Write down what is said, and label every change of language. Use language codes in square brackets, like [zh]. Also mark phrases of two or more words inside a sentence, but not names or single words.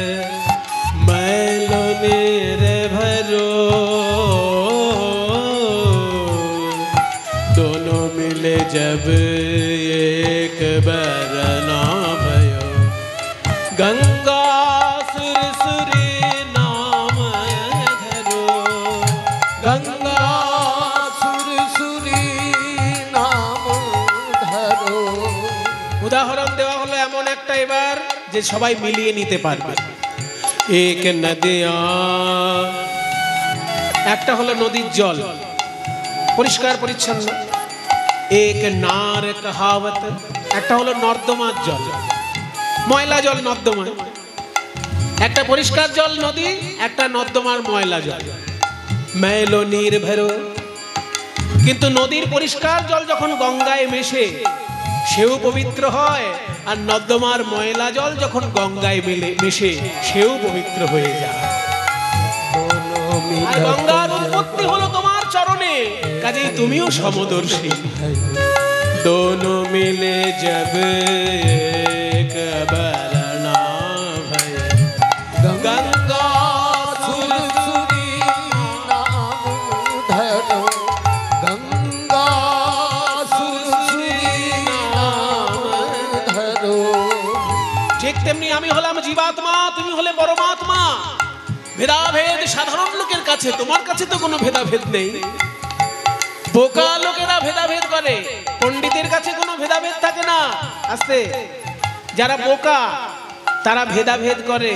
[hi] मैलो नीर भरो जब एक बरना भयो, गंगा सुर सुरी नाम धरो। गंगा सुर सुरी नाम धरो। [bn] উদাহরণ দেওয়া হলো এমন একটা এবার যে সবাই মিলিয়ে নিতে পারবে। [hi] एक नदिया, [bn] একটা হলো নদীর জল, পরিষ্কার পরিচ্ছন্ন। [hi] एक नार कहावत, [bn] একটা হলো নর্দমার জল, ময়লা জল নর্দমায়। একটা পরিষ্কার জল নদী, একটা নর্দমার ময়লা জল। [hi] मैलो नीर भरो, [bn] কিন্তু নদীর পরিষ্কার জল যখন গঙ্গায় মেশে সেও পবিত্র হয়, আর নর্দমার ময়লা জল যখন গঙ্গায় মিশে সেও পবিত্র হয়ে যায়। আর গঙ্গার উৎপত্তি হলো তোমার চরণে, কাজেই তুমিও সমদর্শী। [hi] दोनों मिले जब एक बरना भय, गंगा सुरसुरी नाम धरो, गंगा सुरसुरी नाम धरो। [bn] ঠিক তেমনি আমি হলাম জীবাত্মা, তুমি হলে পরমাত্মা। ভেদাভেদ সাধারণ লোকের কাছে, তোমার কাছে তো কোনো ভেদাভেদ নেই। বোকা লোকেরা ভেদাভেদ করে, পণ্ডিতের কাছে কোনো ভেদাভেদ থাকে না। আস্তে, যারা বোকা তারা ভেদাভেদ করে।